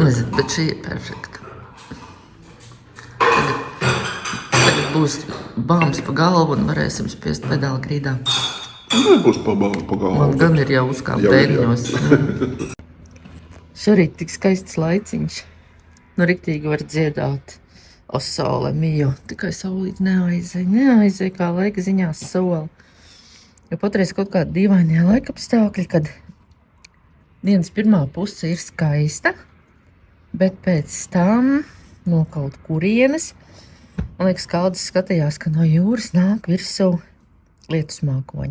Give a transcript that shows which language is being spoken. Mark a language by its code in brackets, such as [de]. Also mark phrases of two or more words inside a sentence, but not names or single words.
[lv] Nezinu, bet šī ir perfekta. Tagad būs bāms pa galvu un varēsim spiest pedāli grīdā. Nebūs pa galvu. Man gan ir jau uzkāpt dēļņos. Šorīt tik skaists laiciņš. Nu, riktīgi var dziedāt. O sole mio. Tikai saulīt neaizēja, kā laika ziņās sola. Jo patreiz kaut kādi dīvainie laikapstākļi, kad dienas pirmā puse ir skaista, bet pēc tam no kaut kurienes, man liekas, Kaldis skatījās, ka no jūras nāk virsū lietus mākoņi.